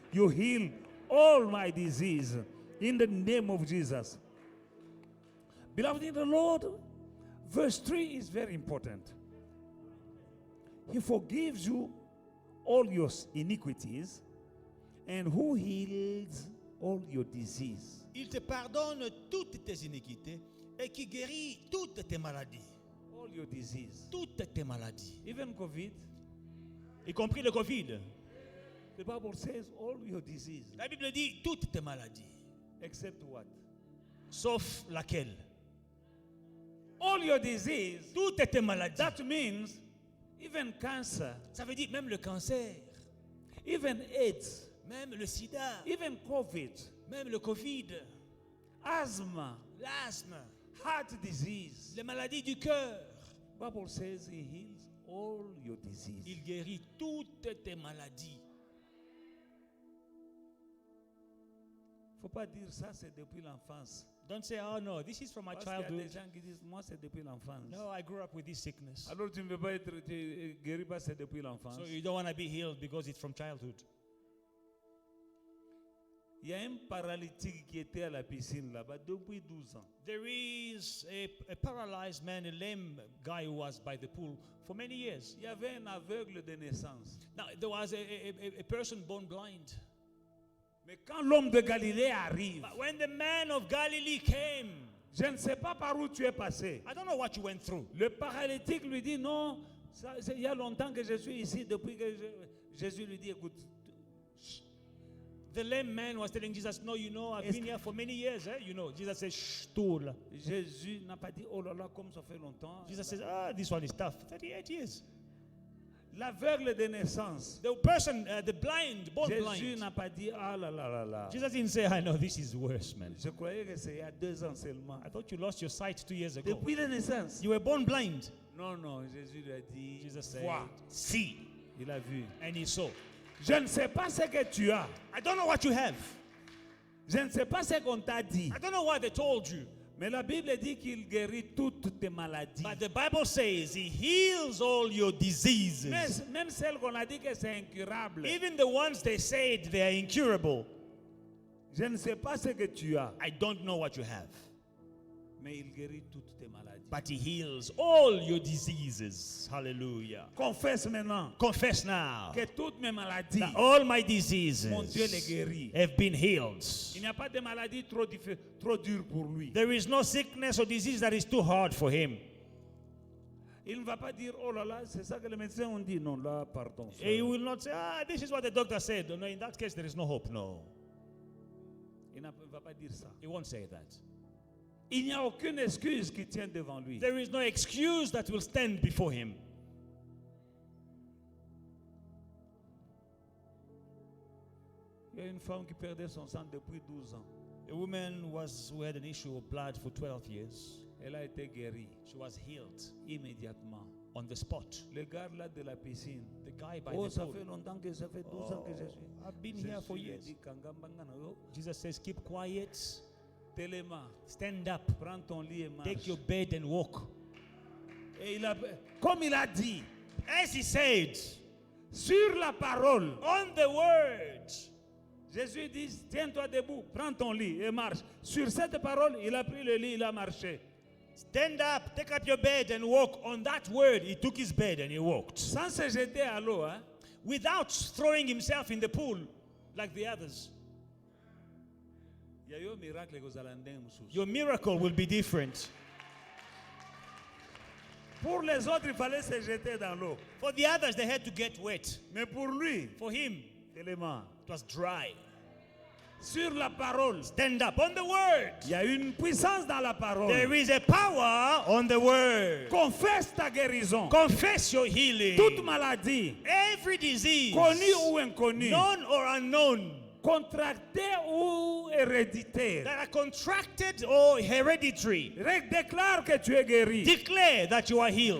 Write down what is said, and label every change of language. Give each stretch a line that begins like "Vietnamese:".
English: You heal all my disease. In the name of Jesus. Beloved in the Lord, verse 3 is very important. He forgives you all your iniquities, and who heals all your disease.
French: Il te pardonne toutes tes iniquités et qui guérit toutes tes maladies.
English: All your disease.
French: Toutes tes maladies.
English: Even COVID.
French: Y compris le Covid.
English: The Bible says all your disease.
French: La Bible dit toutes tes maladies.
English: Except what?
French: Sauf laquelle?
English: All your disease.
French: Toutes tes maladies.
English: That means even cancer.
French: Ça veut dire même le cancer.
English: Even AIDS.
French: Même le sida.
English: Even COVID.
French: Même le Covid.
English: Asthma.
French: L'asthme.
English: Heart disease.
French: Les maladies du cœur.
English: Bible says he heals all your disease.
French: Il guérit toutes tes maladies. Faut pas dire ça, c'est depuis l'enfance.
English: Don't say, oh no, this is from my
French: Parce qu'il y a
English: childhood.
French: des gens qui disent, moi c'est depuis l'enfance.
English: No, I grew up with this sickness.
French: Alors tu ne veux pas être guéri parce que c'est depuis l'enfance.
English: So you don't want to be healed because it's from childhood.
French: Il y a un paralytique qui était à la piscine là-bas depuis 12 ans.
English: There is a paralyzed man, a lame guy who was by the pool for many years.
French: Il y avait un aveugle de naissance.
English: Now, there was a person born blind.
French: Mais quand l'homme de Galilée arrive,
English: But when the man of Galilee came,
French: je ne sais pas par où tu es passé.
English: I don't know what you went through.
French: Le paralytique lui dit, non, il y a longtemps que je suis ici, depuis que Jésus lui dit, écoute.
English: The lame man was telling Jesus, no, you know, I've been here for many years. You know, Jesus says, shh, stool.
French: Jésus n'a pas dit, oh là là, comme ça fait longtemps.
English: Jesus says, this one is tough. 38 years.
French: L'aveugle de naissance.
English: The person, the blind, born
French: Jésus
English: blind.
French: n'a pas dit, ah là là là là.
English: Jesus didn't say, I know, this is worse, man.
French: Je croyais que c'est il y a 2 ans seulement.
English: I thought you lost your sight 2 years ago.
French: Depuis la naissance.
English: You were born blind.
French: Non, non, Jésus lui a dit,
English: Jesus said,
French: vois.
English: see.
French: Il a vu.
English: And he saw.
French: Je ne sais pas ce que tu as.
English: I don't know what you have.
French: Je ne sais pas ce qu'on t'a dit.
English: I don't know what they told you.
French: Mais la Bible dit qu'il guérit toutes tes maladies.
English: But the Bible says he heals all your diseases.
French: Même celles qu'on a dit que c'est incurable.
English: Even the ones they said they are incurable.
French: Je ne sais pas ce que tu as.
English: I don't know what you have.
French: Mais il guérit toutes tes maladies.
English: But he heals all your diseases. Hallelujah.
French: Confesse maintenant
English: Confess now
French: que toutes mes maladies,
English: that all my diseases
French: mon Dieu les guérit.
English: have been healed.
French: Il n'y a pas de maladie trop dure pour lui.
English: There is no sickness or disease that is too hard for him.
French: Il ne va pas dire, oh là là, c'est ça que les médecins ont dit. Non, là, pardon.
English: He will not say, this is what the doctor said. No, in that case, there is no hope. No.
French: Il ne va pas dire ça.
English: He won't say that.
French: Il n'y a aucune excuse qui tient devant lui.
English: There is no excuse that will stand before him.
French: Il y a une femme qui perdait son sang depuis 12 ans.
English: A woman who had an issue of blood for 12 years.
French: Elle a été guérie
English: She was healed
French: immédiatement.
English: on the spot.
French: Le gars là de la piscine.
English: The guy by Oh, the
French: ça
English: pool.
French: fait longtemps que ça fait 12 ans que je suis.
English: I've been here for
French: Jésus lui
English: years.
French: dit,
Lingala: Kangambangana, yo,
English: Jesus says, keep quiet,
Lingala: Téléma,
English: stand up,
French: prends ton lit et marche.
English: take your bed and walk.
French: Et comme il a dit,
English: As he said,
French: sur la parole,
English: on the word,
French: Jésus dit, tiens-toi debout, prends ton lit et marche. Sur cette parole, il a pris le lit, il a marché.
English: stand up, take up your bed and walk. On that word, he took his bed and he walked.
French: Sans se jeter à l'eau. Hein?
English: Without throwing himself in the pool like the others.
French: Il y a eu un miracle que vous allez entendre, monsieur.
English: Your miracle will be different.
French: Pour les autres, il fallait se jeter dans l'eau.
English: For the others, they had to get wet.
French: Mais pour lui,
English: For him,
French: élément,
English: it was dry.
French: sur la parole,
English: Stand up on the word.
French: il y a une puissance dans la parole.
English: There is a power on the word.
French: Confesse ta guérison.
English: Confess your healing.
French: Toute maladie,
English: Every disease,
French: connue ou inconnue,
English: known or unknown,
French: contractée ou héréditaire,
English: that are contracted or hereditary,
French: déclare que tu es guéri.
English: declare that you are healed.